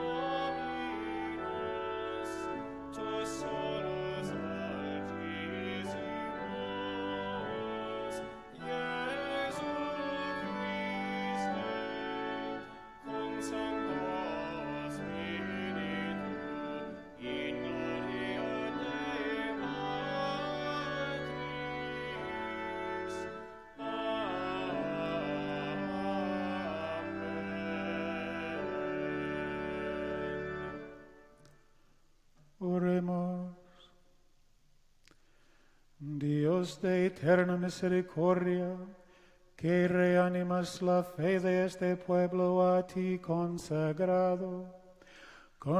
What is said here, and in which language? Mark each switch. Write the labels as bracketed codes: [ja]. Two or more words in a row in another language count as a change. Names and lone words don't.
[la] Dominus tu solus Altissimus Iesu Christe cum Sancto Spiritu in gloria Dei Patris. Amen. [es] Oremos. Dios de eterna misericordia, que reanimas la fe de este pueblo a ti consagrado, con